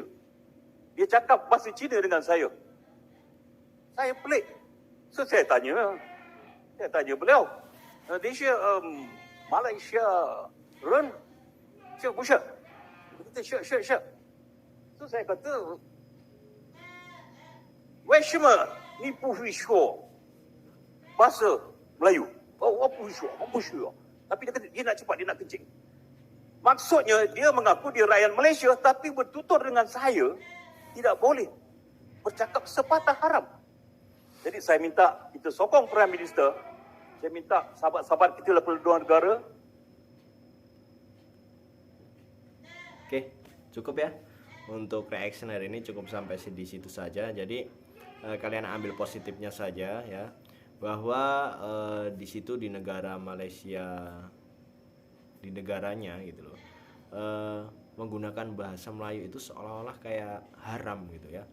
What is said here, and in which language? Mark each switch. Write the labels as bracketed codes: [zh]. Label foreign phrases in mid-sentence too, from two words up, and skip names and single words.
[ms] Dia cakap bahasa Cina dengan saya. Saya pelik. So saya tanya beliau, Malaysia, [zh] 人，是，不是. [ms] Dia kata, Syek. So saya kata, [zh] 为什么你不会说 [ms] bahasa Melayu? Oh, apa isu? Tapi dia kata, dia nak cepat, dia nak kencing. Maksudnya, dia mengaku dia rakyat Malaysia, tapi bertutur dengan saya, tidak boleh bercakap sepatah haram. Jadi saya minta kita sokong [en] Prime Minister. [ms] Saya minta sahabat-sahabat kita daripada luar negara. [id] Oke, cukup ya. Untuk reaction hari ini cukup sampai di situ saja. Jadi kalian ambil positifnya saja ya, bahwa di situ di negara Malaysia, di negaranya gitu loh, menggunakan bahasa Melayu itu seolah-olah kayak haram gitu ya.